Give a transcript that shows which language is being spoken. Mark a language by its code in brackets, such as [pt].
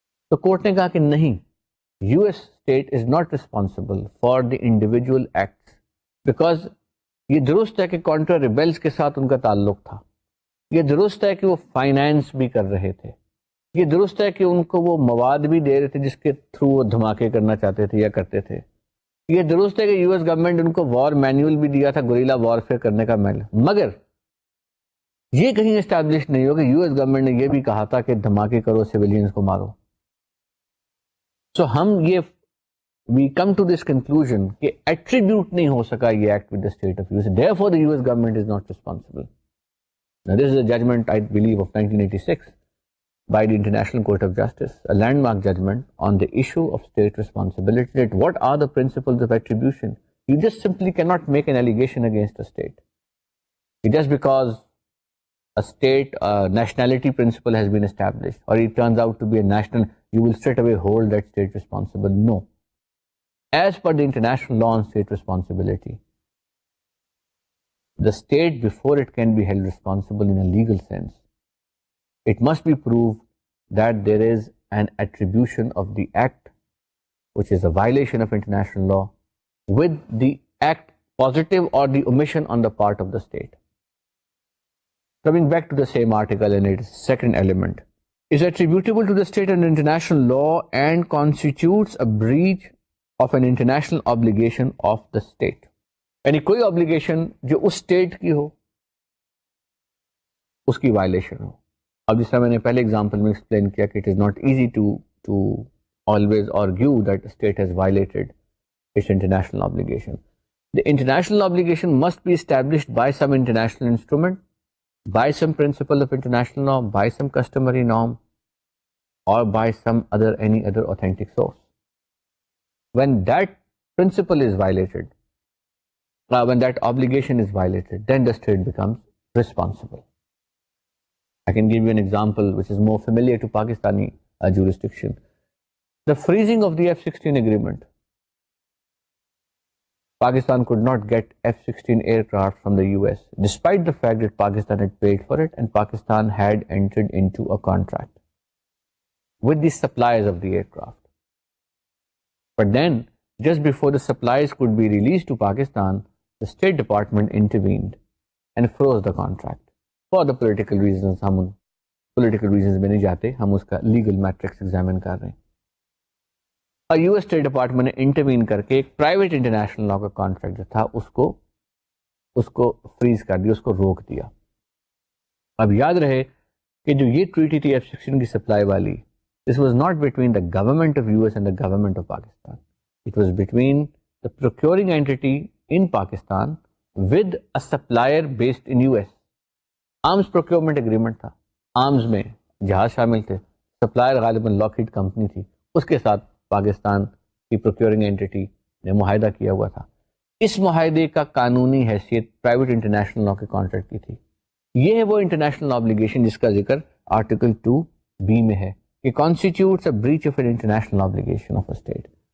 [ur] تو کورٹ نے کہا کہ نہیں, [en] U S state is not responsible for the individual acts, [ur] because یہ درست ہے کہ کانٹرا ریبیلز کے ساتھ ان کا تعلق تھا, یہ درست ہے کہ وہ فائنینس بھی کر رہے تھے, یہ درست ہے کہ ان کو وہ مواد بھی دے رہے تھے جس کے تھرو وہ دھماکے کرنا چاہتے تھے یا کرتے تھے, یہ درست ہے کہ یو ایس گورنمنٹ ان کو وار مینیول بھی دیا تھا گوریلا وارفیئر کرنے کا مگر یہ کہیں اسٹیبلش نہیں ہو کہ یو ایس گورنمنٹ نے یہ بھی کہا تھا کہ دھماکے کرو, سویلینز کو مارو. سو ہم یہ [en] We come to this conclusion کہ attribute نہیں ہو سکا یہ act with the state of U S, therefore the US government is not responsible. Now this is a judgment I believe of 1986 by the International Court of Justice, a landmark judgment on the issue of state responsibility, that what are the principles of attribution. You just simply cannot make an allegation against a state. Just because a state nationality principle has been established, or it turns out to be a national, you will straight away hold that state responsible. No. As per the international law on state responsibility, the state, before it can be held responsible in a legal sense, it must be proved that there is an attribution of the act, which is a violation of international law, with the act positive or the omission on the part of the state. Coming back to the same article and its second element, is attributable to the state under international law and constitutes a breach of an international obligation of the state. [ur] یعنی کوئی obligation جو اس state کی ہو اس کی violation ہو. اب جس طرح میں نے پہلے example میں explain کیا کہ [en] it is not easy to always argue that the state has violated its international obligation. The international obligation must be established by some international instrument, by some principle of international law, by some customary norm, or by some any other authentic source. When that principle is violated, when that obligation is violated, then the state becomes responsible. I can give you an example which is more familiar to Pakistani jurisdiction. The freezing of the F-16 agreement. Pakistan could not get F-16 aircraft from the US, despite the fact that Pakistan had paid for it and Pakistan had entered into a contract with the suppliers of the aircraft. But then, just before the supplies could be released to Pakistan, the State Department intervened and froze the contract. For the political reasons, [ur] ہم political reasons میں نہیں جاتے, ہم اس کا legal matrix examine کر رہے ہیں. اور US اسٹیٹ ڈپارٹمنٹ نے انٹروین کر کے ایک پرائیویٹ انٹرنیشنل لا کا کانٹریکٹ جو تھا اس کو فریز کر دیا, اس کو روک دیا. اب یاد رہے کہ جو یہ ٹریٹی تھی F-16 کی سپلائی والی, [en] this was not between the government of US and the government of Pakistan. It was between the procuring entity in Pakistan with a supplier based in US. [ur] Arms procurement agreement تھا, arms میں جہاز شامل تھے, supplier غالباً لاکہیڈ company تھی, اس کے ساتھ پاکستان کی پروکیورنگ اینٹی نے معاہدہ کیا ہوا تھا. اس معاہدے کا قانونی حیثیت پرائیویٹ انٹرنیشنل لا کے کانٹریکٹ کی تھی. یہ ہے وہ انٹرنیشنل آبلیگیشن جس کا ذکر آرٹیکل 2B میں ہے کہ [en] Constitutes a breach of an international obligation of a state.